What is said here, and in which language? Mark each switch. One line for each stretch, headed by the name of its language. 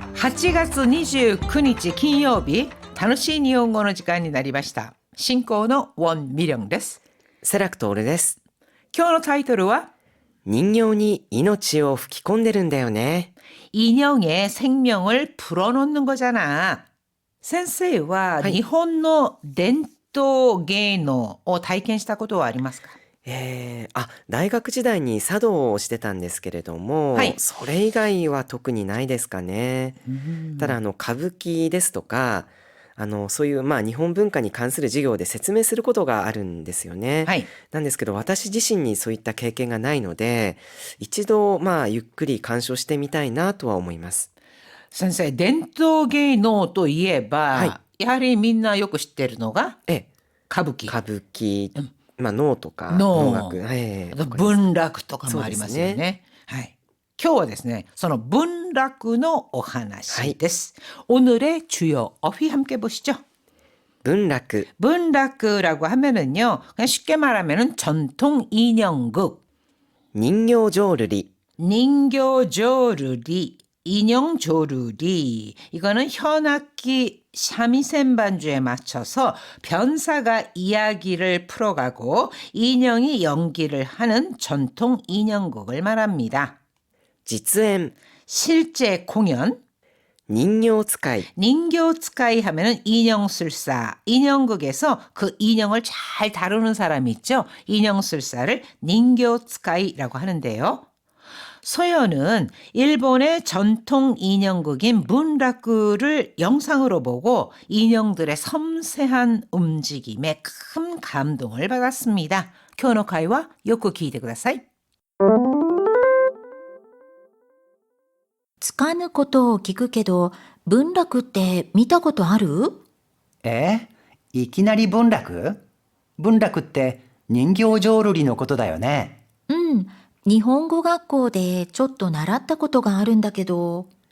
Japanese: 8月29日金曜日、楽しい日本語の時間になりました。進行のウォン・ミリョンです。セラクトオルです。今日のタイトルは人形に命を吹き込んでるんだよね。
Korean: 인형에 생명을 불어넣는 거잖아.
Japanese: 先生は日本の伝統芸能を体験したことはありますか？大学時代に茶道をしてたんですけれども、はいそれ以外は特にないですかね。ただ歌舞伎ですとかそういう日本文化に関する授業で説明することがあるんですよね。はい。なんですけど私自身にそういった経験がないので、一度ゆっくり鑑賞してみたいなとは思います。先生、伝統芸能といえば、はやはりみんなよく知ってるのが歌舞伎。歌舞伎、能とか能能楽、あと文楽とかもありますよそうですね。はい。今日はですね、その文楽のお話です。
Korean: 오늘의 주요 어휘 함께 보시죠.
Japanese: 文楽、
Korean: 文楽라고 하면은요, 그냥 쉽게 말하면은 전통 인형극,
Japanese: 人形浄瑠璃、
Korean: 닝교조르리, 인형조르리. 이거는 현악기 삼이센 반주에 맞춰서 변사가 이야기를 풀어가고 인형이 연기를 하는 전통 인형극을 말합니다.
Japanese: 実演、
Korean: 실제 공연,
Japanese: 人形使い、
Korean: 닝교츠카이 하면은 인형술사, 인형극에서 그 인형을 잘 다루는 사람이 있죠. 인형술사를 닝교츠카이라고 하는데요. 소연은 일본의 전통 인형극인 문라쿠를 영상으로 보고 인형들의 섬세한 움직임에 큰 감동을 받았습니다. 교노카이와 요코 기대ください.
Japanese: つかぬことを聞くけど、文楽って見たことある？いきなり文楽？文楽って人形浄瑠璃のことだよね。うん、日本語学校でちょっと習ったことがあるんだけど。